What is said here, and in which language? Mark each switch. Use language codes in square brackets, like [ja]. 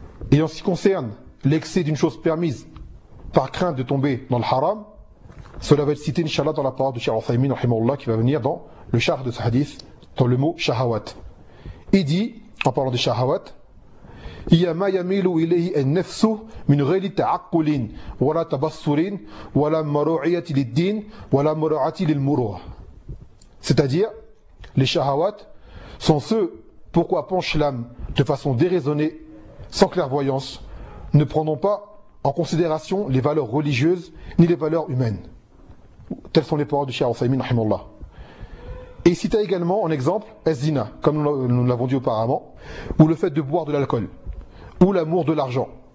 [fr] Et en ce qui concerne l'excès d'une chose permise par crainte de tomber dans le haram, cela va être cité, inshallah, dans la parole de Cheikh Othaymin, rahimahullah, qui va venir dans le charh de ce hadith, dans le mot shahawat. Il dit, en parlant des shahawat, [ar] هي ما يميل إليه النفس من غير تعقل ولا تبصر ولا مراعاة للدين ولا مراعاة للمروة. [fr] C'est-à-dire, les shahawat sont ceux pour quoi penche l'âme de façon déraisonnée, sans clairvoyance, ne prenant pas en considération les valeurs religieuses ni les valeurs humaines. Telles sont les paroles du Cheikh Al-Saymin, rahimallah. Et il cita également en exemple Ezzina, comme nous l'avons dit auparavant, ou le fait de boire de l'alcool, ou l'amour de l'argent.